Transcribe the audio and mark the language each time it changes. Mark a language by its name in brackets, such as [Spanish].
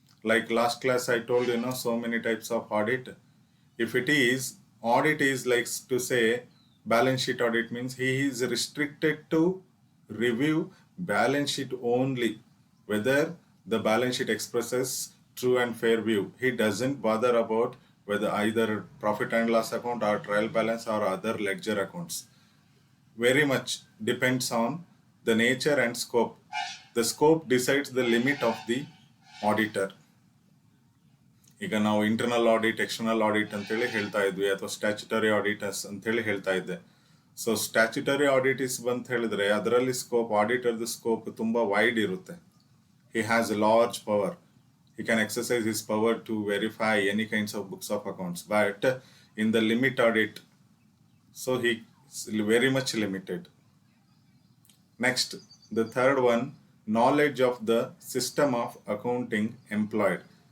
[English] Like last class I told you, so many types of audit. If it is audit is like to say balance sheet audit, means he is restricted to review balance sheet only, whether the balance sheet expresses true and fair view. He doesn't bother about whether either profit and loss account or trial balance or other ledger accounts. Very much depends on the nature and scope. The scope decides the limit of the auditor. [Kannada] ಈಗ ನಾವು internal audit, external audit ಅಂತೇಳಿ ಹೇಳ್ತಾ ಇದ್ವಿ, ಅಥವಾ statutory auditors ಅಂತೇಳಿ ಹೇಳ್ತಾ ಇದ್ದೆ. So statutory ಆಡಿಟಿಸ್ ಬಂತ ಹೇಳಿದ್ರೆ ಅದರಲ್ಲಿ ಸ್ಕೋಪ್, ಆಡಿಟರ್ದು ಸ್ಕೋಪ್ ತುಂಬಾ ವೈಡ್ ಇರುತ್ತೆ. [English] He has large power. He can exercise his power to verify any kinds of books of accounts, but in the limit audit, so he is very much limited. Next, the third one, knowledge of the system of accounting employed.